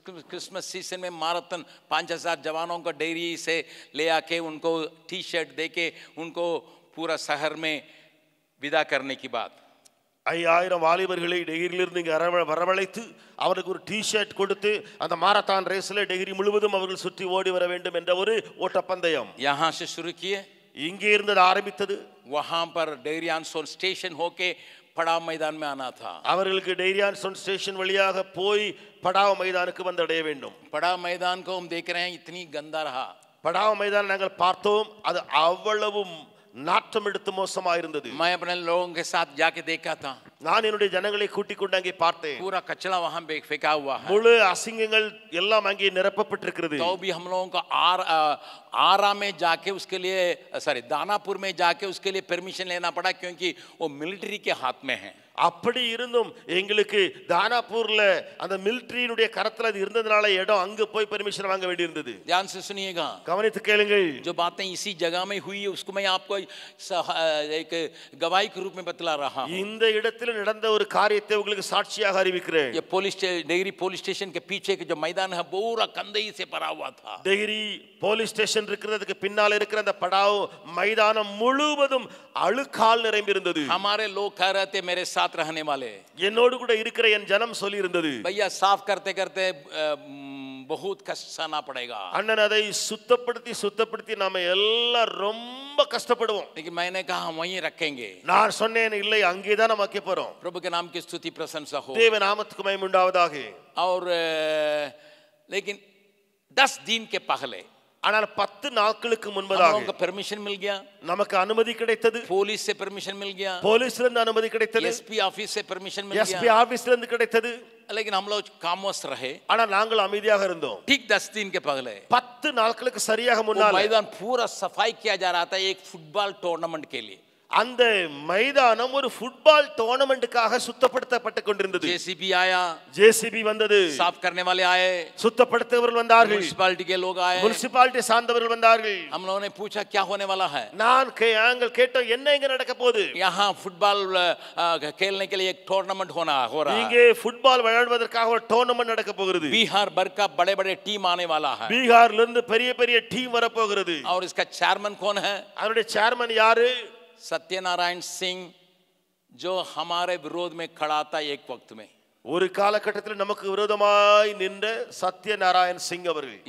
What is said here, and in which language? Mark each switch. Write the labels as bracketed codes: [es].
[hi] Christmas season में marathon 5000 जवानों को डेयरी से ले आके उनको टी शर्ट दे के उनको पूरा शहर में विदा करने की बात. [ta] 5000 வாலிபர்களை டெய்ரியிலிருந்து இங்கே வரவழைத்து அவருக்கு ஒரு டி ஷர்ட் கொடுத்து அந்த மாரத்தான் ரேஸ்ல டெய்ரி முழுவதும் அவர்கள் சுற்றி ஓடி வர வேண்டும் என்ற ஒரு ஓட்டப்பந்தயம். [hi] यहाँ से शुरू किए, [ta] இங்கே இருந்து ஆரம்பித்தது. [hi] वहाँ पर डेहरी अनसोन स्टेशन होके पड़ाव मैदान में आना था. [ta] அவர்களுக்கு டெய்ரியான் சோன் ஸ்டேஷன் வழியாக போய் படாவ மைதானுக்கு வந்தடைய வேண்டும். [hi] पड़ाव मैदान को हम देख रहे हैं, इतनी गंदा रहा. [ta] படாவ மைதானம் நாங்கள் பார்த்தோம், அது அவ்வளவு நாற்றம் எடுத்து மோசமா இருந்தது. [hi] मैं अपने लोगों के साथ जाके देखा था, [ta] நான் என்னுடைய ஜனங்களை கூட்டிக் கொண்டு அங்கே பார்த்தேன். [hi] पूरा कचरा वहाँ फेंका हुआ है. [ta] முழு அசிங்கங்கள் எல்லாம் அங்கே நிரப்பப்பட்டிருக்கிறது. [hi] तो भी हम लोगों को आरा में जाके उसके लिए दानापुर में जाके उसके लिए परमिशन लेना पड़ा, क्योंकि वो मिलिट्री के हाथ में है. [ta] அப்படி இருந்தும் எங்களுக்கு தானாப்பூர்ல அந்த மிலிட்டரியினுடைய கரத்துல அது இருந்ததனால இடம் அங்க போய் பெர்மிஷன் வாங்க வேண்டி இருந்தது. [hi] ध्यान से सुनिएगा, [ta] கவனித்து கேளுங்கள். [hi] जो बातें इसी जगह में हुई है उसको मैं आपको एक गवाही के रूप में बतला रहा हूं. [ta] இந்த இடத்துல நடந்த ஒரு காரியத்தை உங்களுக்கு சாட்சியாக அறிவிக்கிறேன். [hi] ये डेहरी पुलिस स्टेशन के पीछे के जो मैदान है पूरा कंदई से भरा हुआ था. [ta] டெய்ரி போலீஸ் ஸ்டேஷன் இருக்கிறதுக்கு பின்னால இருக்கிற அந்த படாவ் மைதானம் முழுவதும் அழுக்கால் நிரம்பி இருந்தது. [hi] हमारे लोग कह रहे थे, मेरे साथ रहने वाले, [ta] என்னோடு கூட இருக்கிற என் ஜனம் சொல்லி இருந்தது, [hi] भैया साफ करते करते बहुत कष्ट सहना पड़ेगा. [ta] அண்ணன் அதை சுத்தப்படுத்தி நாம எல்லாம் ரொம்ப கஷ்டப்படுவோம். [hi] लेकिन मैंने कहा हम वहीं रखेंगे. [ta] நான் சொன்னேன், இல்லை அங்கேதான் நம்ம வைக்க போறோம். [hi] प्रभु के नाम की स्तुति प्रशंसा हो. [ta] தேவ நாமத்துக்கு மகிமை உண்டாவதாக. [hi] और लेकिन 10 दिन के पहले [ta] ஆனால் 10 நாட்களுக்கு முன்பதாக [hi] परमिशन मिल गया, [ta] நமக்கு அனுமதி கிடைத்தது. [hi] पुलिस से परमिशन मिल गया, [ta] போலீஸ்ல இருந்து அனுமதி கிடைத்தது, [hi] एसपी ऑफिस से परमिशन मिल एसपी गया. [ta] ஆபீஸ்ல இருந்து கிடைத்தது. [hi] लेकिन हम लोग खामोश रहे. [ta] ஆனால் நாங்கள் அமைதியாக இருந்தோம். [hi] ठीक 10 दिन के पहले [ta] 10 நாட்களுக்கு சரியாக முன்னால [hi] मैदान पूरा सफाई किया जा रहा था एक फुटबॉल टूर्नामेंट के लिए. [ta] அந்த மைதானம் ஒரு ஃபுட்பால் டோர்னமென்ட்காக சுத்தப்படுத்தப்பட்டு கொண்டிருந்தது. [hi] जेसीबी आया, [ta] ஜேசிபி வந்தது, [hi] साफ करने वाले आए, [ta] சுத்தப்படுத்துபவர்கள் வந்தார்கள், [hi] म्युनिसिपैलिटी के लोग आए. [ta] முனிசிபாலிட்டி சார்ந்தவர்கள் வந்தார்கள். [hi] हम लोगों ने पूछा क्या होने वाला है. [ta] நாங்கள் கேட்டோம், என்ன இங்க நடக்க போகுது. [hi] यहाँ फुटबॉल खेलने के लिए एक टूर्नामेंट हो रहा है. [ta] இங்கே ஃபுட்பால் விளையாடுவதற்காக ஒரு டோர்னமென்ட் நடக்க போகிறது. [hi] बिहार भर का बड़े बड़े टीम आने वाला है. [ta] பீகார்ல இருந்து பெரிய பெரிய டீம் வர போகிறது. [hi] और इसका चेयरमैन कौन है? [ta] அவருடைய சேர்மன் யாரு? [hi] सत्यनारायण सिंह, जो हमारे विरोध में खड़ा था एक वक्त में. [ta] ஒரு காலகட்டத்தில் நமக்கு விரோதமாய் நின்ற சத்யநாராயண் சிங் அவர்கள்